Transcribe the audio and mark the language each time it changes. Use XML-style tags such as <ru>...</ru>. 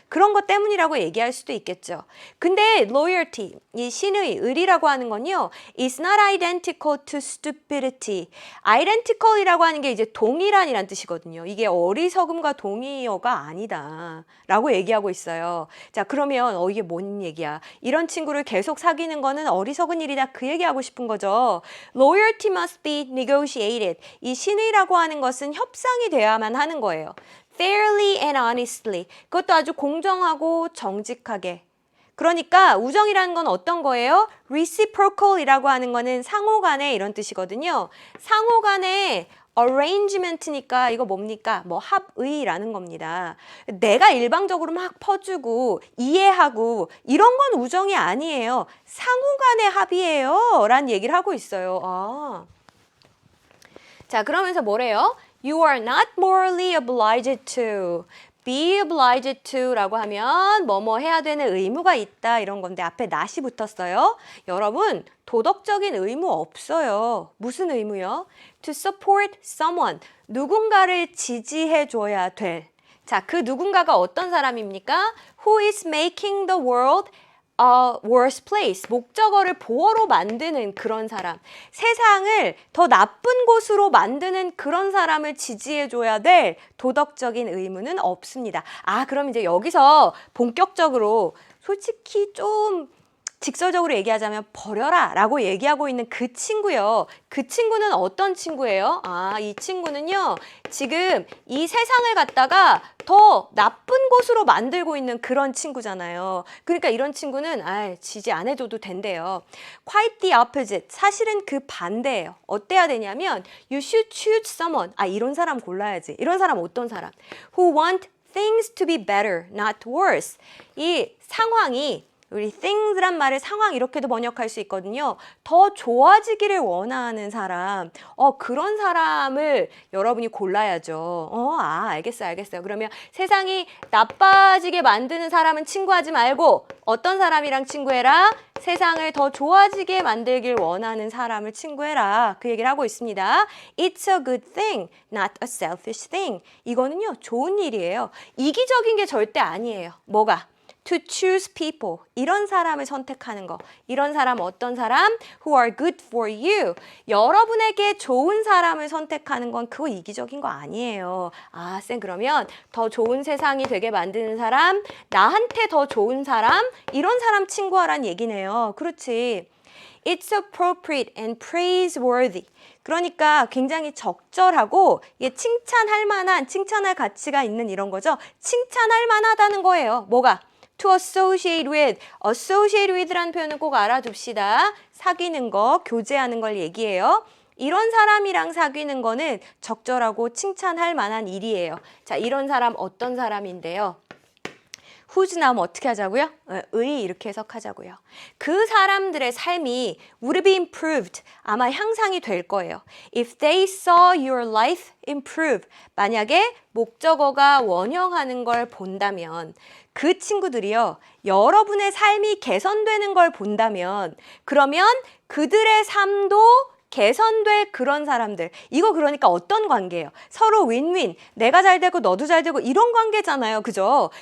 <ko>그런 것 때문이라고 얘기할 수도 있겠죠. 근데 loyalty, 이 신의, 의리라고 하는 건요,</ko> <en>is not identical to stupidity.</en> <ko>identical이라고 하는 게 이제 동일한이란 뜻이거든요. 이게 어리석음과 동의어가 아니다. 라고 얘기하고 있어요. 자, 그러면 이게 뭔 얘기야? 이런 친구를 계속 사귀는 거는 어리석은 일이다. 그 얘기하고 싶은 거죠.</ko> <en>Loyalty must be negotiated.</en> <ko>이 신의라고 하는 것은 협상이 돼야만 하는 거예요.</ko> <en>Fairly and honestly.</en> <ko>그것도 아주 공정하고 정직하게. 그러니까 우정이라는 건 어떤 거예요? reciprocal이라고 하는 거는 상호간에 이런 뜻이거든요. 상호간에 arrangement니까 이거 뭡니까? 뭐 합의라는 겁니다. 내가 일방적으로 막 퍼주고 이해하고 이런 건 우정이 아니에요. 상호간의 합의예요. 라는 얘기를 하고 있어요. 자, 그러면서 뭐래요?</ko> <en>You are not morally obliged to.</en> <ko>be obliged to 라고 하면 뭐뭐 해야 되는 의무가 있다 이런 건데 앞에 not이 붙었어요. 여러분 도덕적인 의무 없어요. 무슨 의무요?</ko> <en>To support someone.</en> <ko>누군가를 지지해 줘야 될. 자, 그 누군가가 어떤 사람입니까?</ko> <en>Who is making the world a worse place.</en> <ko>목적어를 보어로 만드는 그런 사람. 세상을 더 나쁜 곳으로 만드는 그런 사람을 지지해줘야 될 도덕적인 의무는 없습니다. 그럼 이제 여기서 본격적으로 솔직히 좀 직설적으로 얘기하자면 버려라 라고 얘기하고 있는 그 친구요. 그 친구는 어떤 친구예요? 이 친구는요. 지금 이 세상을 갖다가 더 나쁜 곳으로 만들고 있는 그런 친구잖아요. 그러니까 이런 친구는 지지 안 해줘도 된대요.</ko> <en>Quite the opposite.</en> <ko>사실은 그 반대예요. 어때야 되냐면</ko> <en>You should choose someone.</en> <ko>이런 사람 골라야지. 이런 사람 어떤 사람?</ko> <en>Who want things to be better, not worse.</en> <ko>이 상황이 우리 things란 말을 상황 이렇게도 번역할 수 있거든요. 더 좋아지기를 원하는 사람. 그런 사람을 여러분이 골라야죠. 알겠어요. 그러면 세상이 나빠지게 만드는 사람은 친구하지 말고 어떤 사람이랑 친구해라? 세상을 더 좋아지게 만들길 원하는 사람을 친구해라. 그 얘기를 하고 있습니다.</ko> <en>It's a good thing, not a selfish thing.</en> <ko>이거는요, 좋은 일이에요. 이기적인 게 절대 아니에요. 뭐가?</ko> <en>To choose people.</en> <ko>이런 사람을 선택하는 거. 이런 사람 어떤 사람?</ko> <en>Who are good for you.</en> <ko>여러분에게 좋은 사람을 선택하는 건 그거 이기적인 거 아니에요. 쌤 그러면 더 좋은 세상이 되게 만드는 사람, 나한테 더 좋은 사람, 이런 사람 친구하란 얘기네요. 그렇지.</ko> <en>It's appropriate and praiseworthy.</en> <ko>그러니까 굉장히 적절하고 칭찬할 만한, 칭찬할 가치가 있는 이런 거죠. 칭찬할 만하다는 거예요. 뭐가?</ko> <en>To associate with.</en> <ko>associate with라는 표현은 꼭 알아둡시다. 사귀는 거, 교제하는 걸 얘기해요. 이런 사람이랑 사귀는 거는 적절하고 칭찬할 만한 일이에요. 자, 이런 사람 어떤 사람인데요? whose 나오면 어떻게 하자고요? 의 이렇게 해석하자고요. 그 사람들의 삶이</ko> <en>would be improved.</en> <ko>아마 향상이 될 거예요.</ko> <en>If they saw your life improve.</en> <ko>만약에 목적어가 원형하는 걸 본다면 그 친구들이요. 여러분의 삶이 개선되는 걸 본다면 그러면 그들의 삶도 개선될 그런 사람들. 이거 그러니까 어떤 관계예요? 서로 윈윈. 내가 잘 되고 너도 잘 되고 이런 관계잖아요. 그죠?</ko>